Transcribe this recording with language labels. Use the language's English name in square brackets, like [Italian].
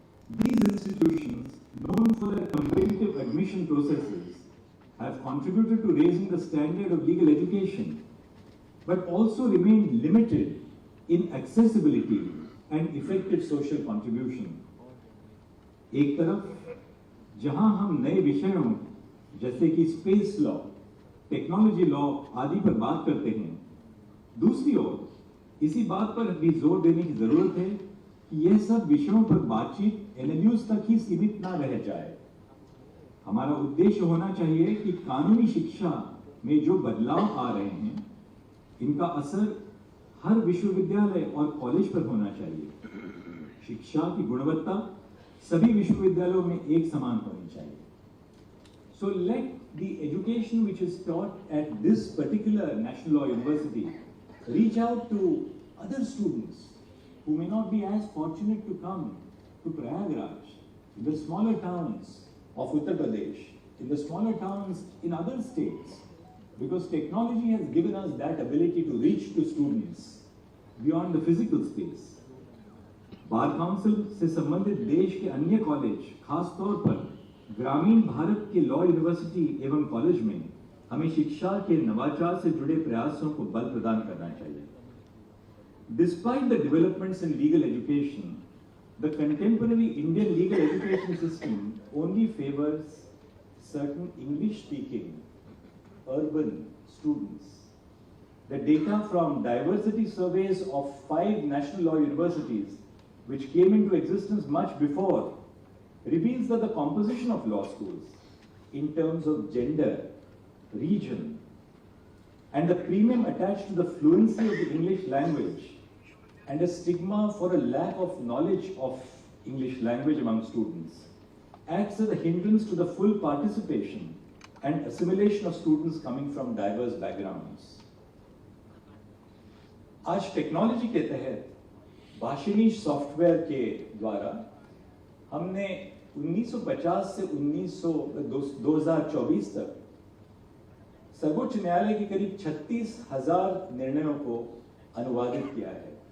[English] These institutions, known for their competitive admission processes, have contributed to raising the standard of legal education, but also remain limited in accessibility and effective social contribution. [Hindi] एक तरफ जहां हम नए विषयों जैसे कि space law, technology law आदि पर बात करते हैं, दूसरी ओर इसी बात पर भी जोर देने की जरूरत है कि यह सब विषयों पर बातचीत एनएलयूज तक ही सीमित ना रह जाए। हमारा उद्देश्य होना चाहिए कि कानूनी शिक्षा में जो बदलाव आ रहे हैं, इनका असर हर विश्वविद्यालय और कॉलेज पर होना चाहिए। शिक्षा की गुणवत्ता सभी विश्वविद्यालयों में एक समान होनी चाहिए। [English] So let the education which is taught at this particular National Law University reach out to other students who may not be as fortunate to come to Prayagraj, in the smaller towns of Uttar Pradesh, in the smaller towns in other states, because technology has given us that ability to reach to students beyond the physical space. [Hindi] Bar council से संबंधित देश के अन्य college, खास तौर पर ग्रामीण भारत के लॉ यूनिवर्सिटी एवं कॉलेज में हमें शिक्षा के नवाचार से जुड़े प्रयासों को बल प्रदान करना चाहिए। [English] Despite the developments in legal education, the contemporary Indian legal education system only favors certain English-speaking urban students. The data from diversity surveys of 5 national law universities, which came into existence much before, reveals that the composition of law schools in terms of gender, region, and the premium attached to the fluency of the English language and a stigma for a lack of knowledge of English language among students acts as a hindrance to the full participation and assimilation of students coming from diverse backgrounds. [Hindi] आज technology के तहत Bhashini software के द्वारा हमने 1950 से 2024 तक सर्वोच्च न्यायालय के करीब 36,000 निर्णयों को अनुवादित किया है।